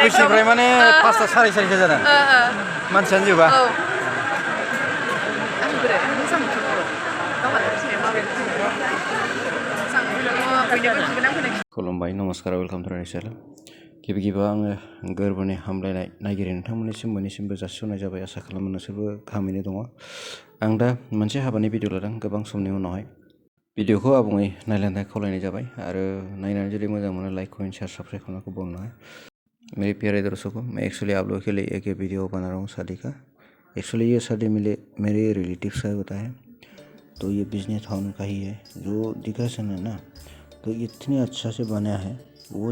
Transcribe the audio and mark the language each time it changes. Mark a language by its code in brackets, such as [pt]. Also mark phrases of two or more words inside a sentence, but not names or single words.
[brx] अफिसनिफ्राय माने 5ता 4:30 जादों मानसियानो जोबा खुलुमबाय नमस्कार [en] welcome to my channel [brx] गिबि गिबियाव आङो गोरबोनि हामलायनाय नागिरो नोंथांमोननिसिम मोननैसिमबो जासिहरनाय जाबाय आसा खालामो नोंसोरबो गाहामैनो दङ आं दा मोनसे हाबानि भिडिअ लादों गोबां समनि उनावहाय वीडियो आबुङै नायलांनाय खावलायनाय जाबाय आरो नायनानै जुदि मोजां मोनो [en] like comment share subscribe [hi] करने को बोलना है मेरे प्यारे दर्शकों मैं एक्चुअली आप लोगों के लिए एक वीडियो बना रहा हूँ शादी का एक्चुअली ये शादी मेरे रिलेटिव्स का होता है तो ये बिजनेस टाउन का ही है जो डिकोरेशन है ना तो इतनी अच्छा से बना है वो